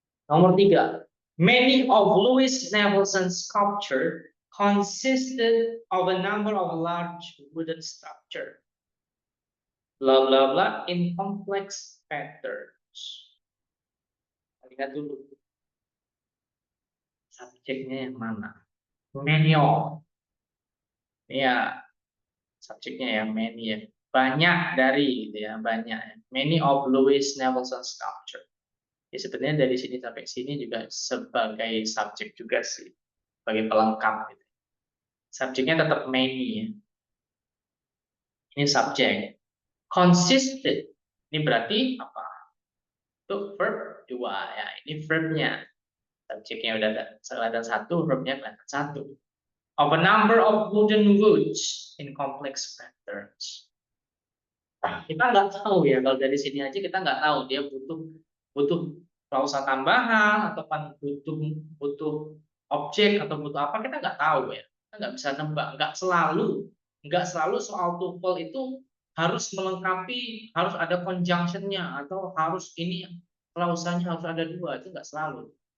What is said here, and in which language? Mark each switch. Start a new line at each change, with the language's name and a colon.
English: Nomor 3, many of Louis Nevelson's sculpture consisted of a number of large wooden structure, blah blah blah, in complex patterns.
Indonesian: Lihat dulu subjeknya yang mana. Many of, ya subjeknya yang many ya, banyak dari gitu ya, banyak.
English: Many of Louis Nevelson's sculpture.
Indonesian: Ya, sebenarnya dari sini sampai sini juga sebagai subjek juga sih, sebagai pelengkap gitu. Subjeknya tetap many ya. Ini subjek. Consisted. Ini berarti apa? Itu verb 2 ya. Ini verbnya. Subjeknya udah kelihatan 1, verbnya kelihatan 1.
English: Of a number of wooden woods in complex patterns.
Indonesian: Nah, kita nggak tahu ya, kalau dari sini aja kita nggak tahu dia butuh klausa tambahan atau kan butuh objek atau butuh apa, kita nggak tahu ya. Kita nggak bisa nebak. Nggak selalu soal tuple itu harus melengkapi, harus ada conjunction-nya atau harus ini klausanya harus ada 2, itu nggak selalu.